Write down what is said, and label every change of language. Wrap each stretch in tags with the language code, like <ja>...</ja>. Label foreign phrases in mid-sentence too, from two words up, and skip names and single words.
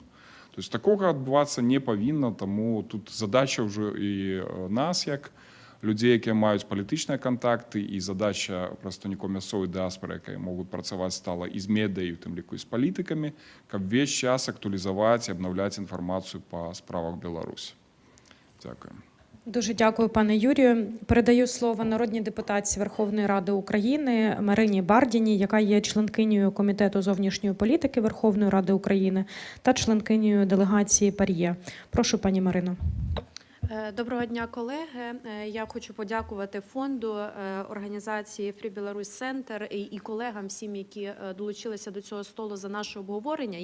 <ru>То есть</ru> <be>такога адбывацца не павінна, таму тут задача ўжо і нас, як людзей, якія маюць палітычныя кантакты, і задача прадстаўнікоў мясцовай дыаспоры, якія могуць працаваць стала і з медыяй, у тым ліку і з палітыкамі, каб увесь час актуалізаваць і абнаўляць інфармацыю па справах Беларусі.</be> <uk>Дякую. Дуже дякую, пане Юрію. Передаю слово народній депутатці Верховної Ради України Марині Бардіній, яка є членкинею Комітету зовнішньої політики Верховної Ради України та членкинею делегації ПАРЄ. Прошу, пані Марино. Доброго дня, колеги. Я хочу подякувати фонду, організації Free Belarus Center і колегам всім, які долучилися до цього столу за наше обговорення.</uk>